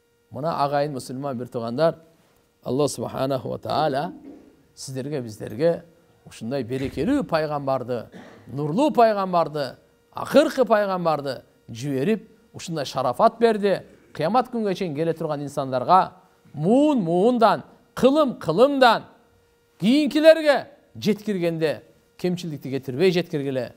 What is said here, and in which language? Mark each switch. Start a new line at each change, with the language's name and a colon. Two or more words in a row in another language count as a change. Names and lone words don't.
Kazakh: Мына ағайын мұсылман бір туғандар, Алла
Arabic: سبحانه وتعالى
Kazakh: сіздерге, біздерге
Kyrgyz: ушундай берекелүү пайгамбарды, нурлуу пайгамбарды, акыркы пайгамбарды жиберип, ушундай шарафат берди. Кыямат күнгө чейин келе турган инсандарга муундан, кылымдан кийинкилерге жеткиргенде кемчилдикти кетирбей жеткиргиле.